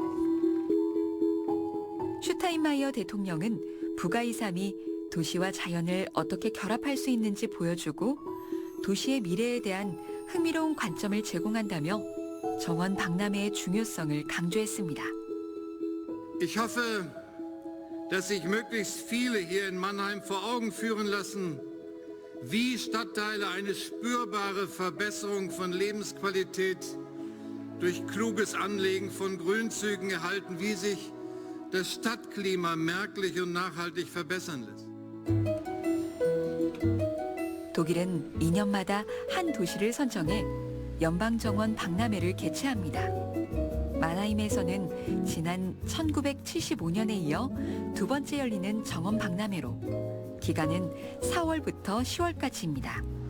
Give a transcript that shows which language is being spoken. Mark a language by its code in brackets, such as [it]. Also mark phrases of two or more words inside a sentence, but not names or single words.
[ko] 슈타인마이어 대통령은 부가2.3이 도시와 자연을 어떻게 결합할 수 있는지 보여주고 도시의 미래에 대한 흥미로운 관점을 제공한다며 정원 박람회의 중요성을 강조했습니다. [de] Ich hoffe, dass sich möglichst viele hier in Mannheim vor Augen führen lassen, wie Stadtteile eine spürbare Verbesserung von Lebensqualität durch kluges Anlegen von Grünzügen erhalten, wie sich das Stadtklima merklich und nachhaltig verbessern lässt. [ko] 독일은 2년마다 한 도시를 선정해 연방정원 박람회를 개최합니다. 마나임에서는 지난 1975년에 이어 두 번째 열리는 정원 박람회로 기간은 4월부터 10월까지입니다.